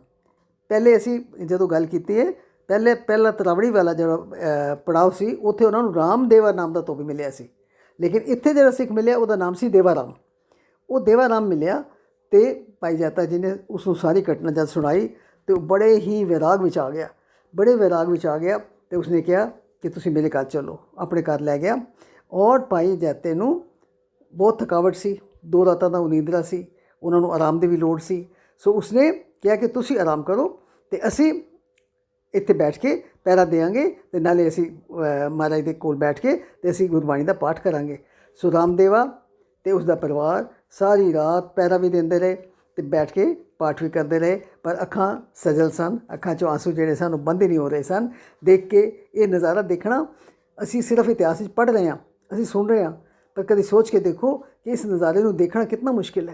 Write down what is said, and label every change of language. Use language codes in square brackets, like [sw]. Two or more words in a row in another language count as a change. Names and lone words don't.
[pa] ਪਹਿਲੇ ਅਸੀਂ ਜਦੋਂ ਗੱਲ ਕੀਤੀ ਹੈ, ਪਹਿਲਾ ਤਰਾਵੜੀ ਵਾਲਾ ਜਿਹੜਾ ਪੜਾਅ ਸੀ, ਉੱਥੇ ਉਹਨਾਂ ਨੂੰ ਰਾਮਦੇਵਾ ਨਾਮ ਦਾ ਧੋਬੀ ਮਿਲਿਆ ਸੀ। ਲੇਕਿਨ ਇੱਥੇ ਜਿਹੜਾ ਸਿੱਖ ਮਿਲਿਆ ਉਹਦਾ ਨਾਮ ਸੀ ਦੇਵਾ ਰਾਮ। ਉਹ ਦੇਵਾ ਰਾਮ ਮਿਲਿਆ ਅਤੇ ਭਾਈ ਜੈਤਾ ਜੀ ਨੇ ਉਸ ਨੂੰ ਸਾਰੀ ਘਟਨਾ ਜਦ ਸੁਣਾਈ ਅਤੇ ਉਹ ਬੜੇ ਵਿਰਾਗ ਵਿੱਚ ਆ ਗਿਆ ਅਤੇ ਉਸਨੇ ਕਿਹਾ ਕਿ ਤੁਸੀਂ ਮੇਰੇ ਘਰ ਚਲੋ। ਆਪਣੇ ਘਰ ਲੈ ਗਿਆ ਔਰ ਭਾਈ ਜੈਤੇ ਨੂੰ ਬਹੁਤ ਥਕਾਵਟ ਸੀ, 2 ਰਾਤਾਂ ਦਾ ਨੀਂਦਰਾ ਸੀ, ਉਨ੍ਹਾਂ ਨੂੰ ਆਰਾਮ ਦੀ ਭੀ ਲੋੜ ਸੀ। ਸੋ ਉਸਨੇ ਕਹਾ ਕਿ ਤੁਸੀਂ ਆਰਾਮ ਕਰੋ ਤੋ ਅਸੀਂ ਇੱਥੇ ਬੈਠ ਕੇ ਪਹਿਰਾ ਦੇਂਗੇ ਤੋ ਨਾਲੇ ਅਸੀਂ ਮਹਾਰਾਜ ਦੇ ਕੋਲ ਬੈਠ ਕੇ ਤੋ ਅਸੀਂ ਗੁਰਬਾਣੀ ਦਾ ਪਾਠ ਕਰਾਂਗੇ। ਸੋ ਰਾਮਦੇਵਾ ਤੇ ਉਸਕਾ ਪਰਿਵਾਰ ਸਾਰੀ ਰਾਤ ਪਹਿਰਾ ਭੀ ਦੇਂਦੇ ਰਹੇ ਤੋ ਬੈਠ ਕੇ ਪਾਠ ਭੀ ਕਰਤੇ ਰਹੇ, ਪਰ ਅੱਖਾਂ ਸਜਲ ਸਨ, ਅੱਖਾਂ ਚੋਂ ਅੰਸੂ ਜਿਹੜੇ ਸਨ ਬੰਦ ਹੀ ਨਹੀਂ ਹੋ ਰਹੇ ਸਨ। [hi] देख के ये नज़ारा देखना असीं सिर्फ इतिहास पढ़ रहे हैं, असीं सुन रहे हैं, पर कभी सोच के देखो कि इस नज़ारे को देखना कितना मुश्किल है।